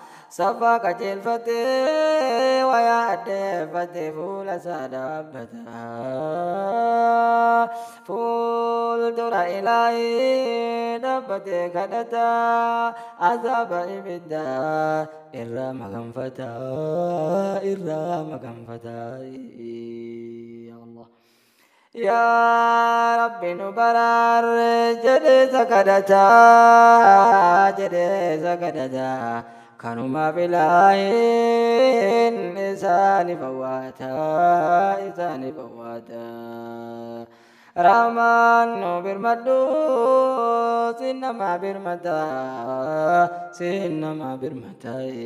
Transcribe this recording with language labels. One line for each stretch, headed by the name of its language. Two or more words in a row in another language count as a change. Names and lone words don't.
Oromo: Safaa qajeelfatee wayaa addeeffatee fuula isaa dhaabbata. Fuuldura Ilaahii dhaabbatee kadhata. Azaaba ibiddaa irraa maganfata, irraa maganfata.
Arabic: يا الله. يا ربي
Oromo: nu baraarre jedhee isa kadhata, jedhee isa kadhata. Kanumaaf Ilaahiin isaani fawwaata, isaani fawwaata. Rahmaan nu birmadhu, sin nama birmata, sin nama birmata.